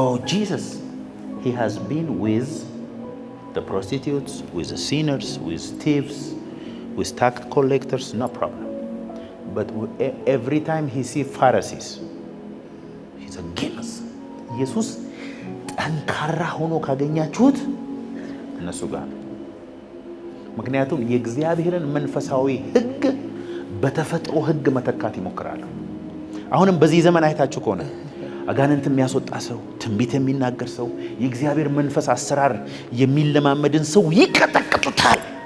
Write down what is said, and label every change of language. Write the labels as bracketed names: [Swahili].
[English] Jesus, he has been with the prostitutes, with the sinners, with thieves, with tax collectors, no problem. But every time he see Pharisees, he's against. [Amharic] ኢየሱስ ጠንካራ ሆኖ ካገኛችሁት እነሱ ጋር። ምክንያቱም የእግዚአብሔርን መንፈሳዊ ህግ በተፈጥሮ ህግ መተካት ይሞክራሉ። አሁንም በዚህ ዘመን አይታችሁ ከሆነ አጋንንት የሚያስወጣ ሰው፣ ትንቢት የሚናገር ሰው፣ የእግዚአብሔር መንፈስ አሰራር የሚለማመድን ሰው ይቀጠቅጡታል።